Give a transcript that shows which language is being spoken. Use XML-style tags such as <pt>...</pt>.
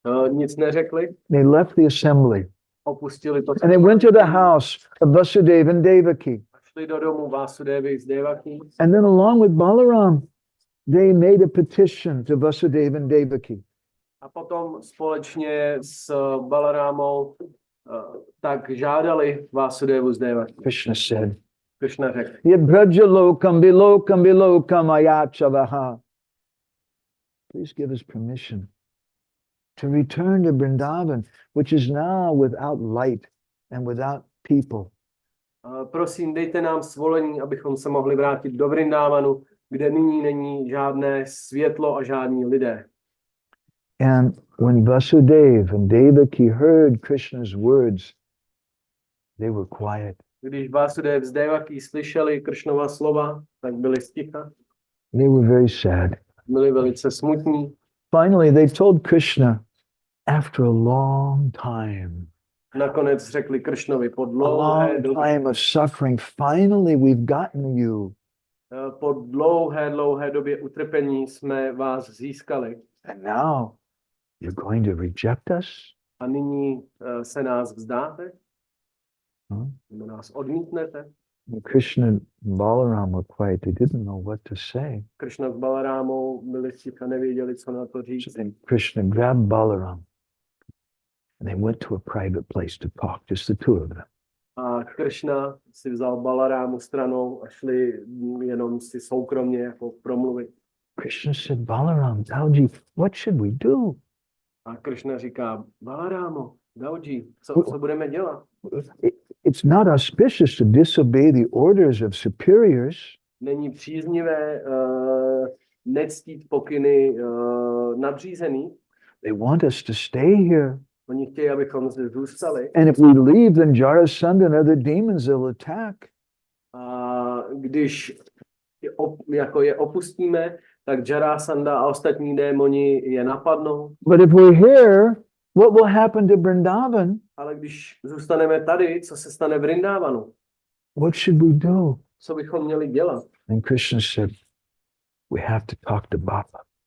<cs>Nic neřekli.</cs> <en>They left the assembly.</en> <cs>Opustili to.</cs> <en>And they went to the house of Vasudeva and Devaki.</en> <cs>A šli do domu Vásudevy s Devaki.</cs> <en>And then along with Balaram, they made a petition to Vasudeva and Devaki.</en> <cs>A potom společně s Balarámou tak žádali Vásudevu s Devaki.</cs> <en>Krishna said,</en> <cs>Krishna řekl,</cs> <sa>Yadbrajalokambilokam ayachavaha.</sa> <en>Please give us permission to return to Vrindavan, which is now without light and without people.</en> <cs>prosím, dejte nám svolení, abychom se mohli vrátit do Vrindavanu, kde nyní není žádné světlo a žádní lidé.</cs> <en>And when Vasudeva and Devaki heard Krishna's words, they were quiet.</en> <cs>Když Vásudev s Devaki slyšeli Krishnova slova, tak byli sticha,</cs> <en>They were very sad.</en> <cs>byli velice smutní.</cs> <en>Finally, they told Krishna, after a long time,</en> <cs>Nakonec řekli Krishnovi po</cs> <en>a</en> <cs>dlouhé</cs> <en>long</en> <cs>době,</cs> <en>time of suffering, finally we've gotten you.</en> <cs>po dlouhé době utrpení jsme vás získali.</cs> <en>And now you're going to reject us?</en> <cs>A nyní se nás vzdáte? Huh? Nebo nás odmítnete?</cs> <en>And Krishna and Balaram were quiet. They didn't know what to say.</en> <cs>Krishna s Balarámou byli sticha, nevěděli, co na to říct.</cs> <en>So then Krishna grabbed Balaram and they went to a private place to talk, just the two of them.</en> <cs>A Krishna si vzal Balarámu stranou a šli jenom si soukromně jako promluvit.</cs> <en>Krishna said, Balaram, Dauji, what should we do?</en> <cs>A Krishna říká, Balarámo, Dauji, co budeme dělat?</cs> <en>It's not auspicious to disobey the orders of superiors.</en> <cs>Není příznivé nectít pokyny nadřízených.</cs> <en>They want us to stay here.</en> <cs>Oni chtějí, abychom zde zůstali.</cs> <en>And if we leave, then Jarasandha and other demons will attack.</en> <cs>A když je opustíme, tak Jarasandha a ostatní démoni je napadnou.</cs> <en>But if we're here, what will happen to Vrindavan?</en> <cs>Ale když zůstaneme tady, co se stane v Vrindavanu?</cs> <en>What should we do?</en> <cs>Co bychom měli dělat?</cs> <en>And Krishna said, we have to talk to Bapa.</en>